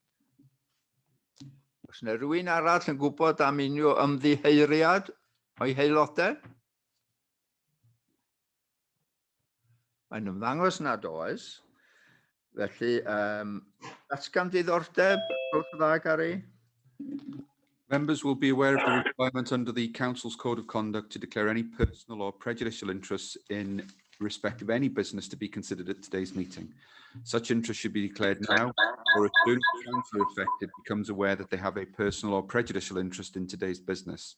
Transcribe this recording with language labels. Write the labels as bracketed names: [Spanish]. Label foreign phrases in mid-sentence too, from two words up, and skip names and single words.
[Welsh] Os yna rhywun arall yn gwybod am unrhyw ymddiheuriad o'i haelodau? Mae'n ymddangos nad oes. Felly, datgan diddordeb, gwrth dda, Gary? [English] Members will be aware of the requirement under the Council's Code of Conduct to declare any personal or prejudicial interests in respect of any business to be considered at today's meeting. Such interest should be declared now, or as soon as the councillor affected becomes aware that they have a personal or prejudicial interest in today's business.